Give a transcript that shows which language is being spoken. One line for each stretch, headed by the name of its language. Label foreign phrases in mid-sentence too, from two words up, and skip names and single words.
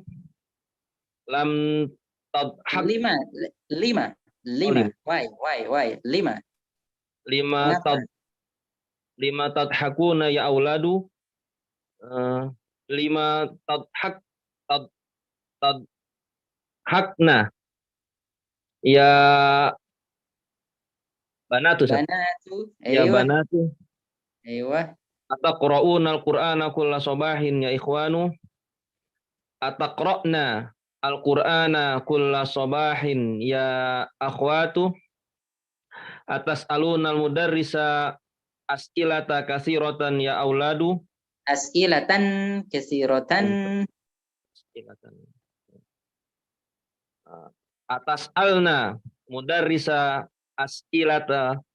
Arabic: لم تضحك. لم. Why? لم. لم تضحكون يا أولاد. لم تضحكن يا بنات. يا بنات. Aywa. أتقرؤون القرآن كل صباح يا إخوان. أتقرأن القرآن كل صباح يا أخوات. أتسألون المدرس أسئلة كثيرة يا أولاد. أسئلة كثيرة. As'ilatan. أتسألن المدرس أسئلة